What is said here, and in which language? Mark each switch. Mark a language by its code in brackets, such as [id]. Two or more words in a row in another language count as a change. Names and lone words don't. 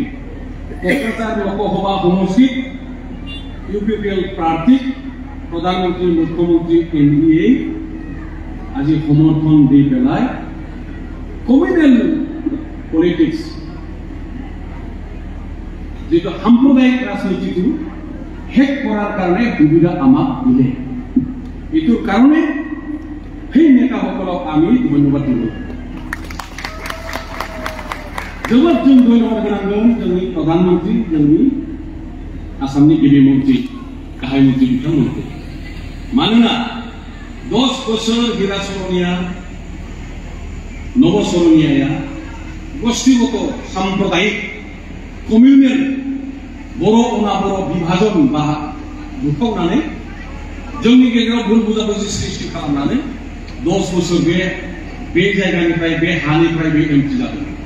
[as] ১০০০ লোকসভা সমষ্টিত ইউপিপিএল প্ৰাৰ্থীক প্ৰধানমন্ত্ৰী মুখ্যমন্ত্ৰী এনডিএ আজি সমৰ্থন দি পেলাই [en] communal politics [as] যেটো সাম্প্ৰদায়িক ৰাজনীতিটো শেষ কৰাৰ কাৰণে সুবিধা আমাক দিলে। এইটোৰ কাৰণে সেই নেতাসকলক আমি ধন্যবাদ দিব। [brx] जोबोद जों धन्यबाद होनांगोन जोंनि प्रधानमंत्री, जोंनि आसामनि गिबि मन्त्रि, गाहाय मन्त्रि बिथांमोनखौ। मानोना 10 बोसोर हीरा सरनिया नव सरनियाया गोष्ठीगत साम्प्रदायिक कमिउनेल बर' अनाबर विभाजन बा बुखावनानै जोंनि गेजेराव भुल बुजाबुजि सृष्टि खालामनानै 10 बोसोर बे जायगानिफ्राय बे हानिफ्राय बे एमपि जादों।